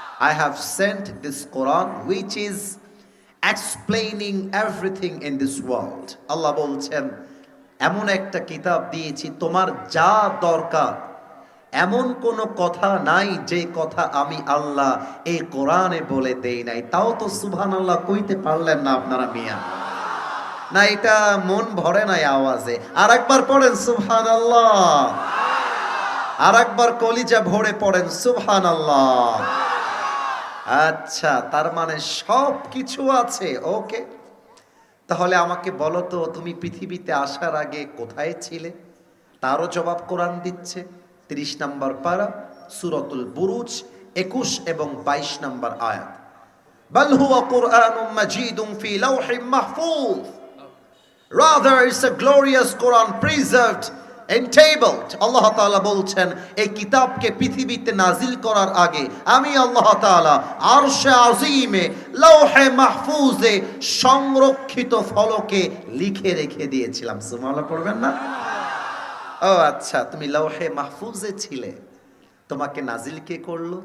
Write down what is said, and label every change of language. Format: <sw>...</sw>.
<en>I have sent this Quran which is explaining everything in this world.</en> <bn>আল্লাহ বলছেন এমন একটা কিতাব দিয়েছি তোমার যা দরকার, এমন কোনো কথা নাই যে কথা আমি আল্লাহ এই কোরআনে বলে দেই নাই। তাও তো সুবহানাল্লাহ কইতে পারলেন না আপনারা মিয়া? না, এটা মন ভরে নাই আওয়াজে। আর একবার পড়েন সুবহানাল্লাহ, আর একবার কলিজা ভরে পড়েন সুবহানাল্লাহ। আচ্ছা, তার মানে সব কিছু আছে। ওকে, তাহলে আমাকে বলো তো তুমি পৃথিবীতে আসার আগে কোথায় ছিলে? তারও জবাব কোরআন দিচ্ছে। 30 নম্বর পারা সূরাতুল বুরুজ 21 এবং 22 নম্বর আয়াত।</bn> <ar>বাল হুয়া কুরআনুম মাজিদুম ফি লাওহিম মাহফুজ।</ar> <en>Rather, it's a glorious Quran preserved, entabled.</en> <bn>আল্লাহ তাআলা বলছেন এই কিতাবকে পৃথিবীতে নাজিল করার আগে আমি আল্লাহ তাআলা আরশে আজিমে লৌহে মাহফুজে সংরক্ষিত ফলকে লিখে রেখে দিয়েছিলাম। সুবহানাল্লাহ পড়বেন না? ও আচ্ছা, তুমি লৌহে মাহফুজে ছিলে, তোমাকে নাজিল কে করলো?</bn>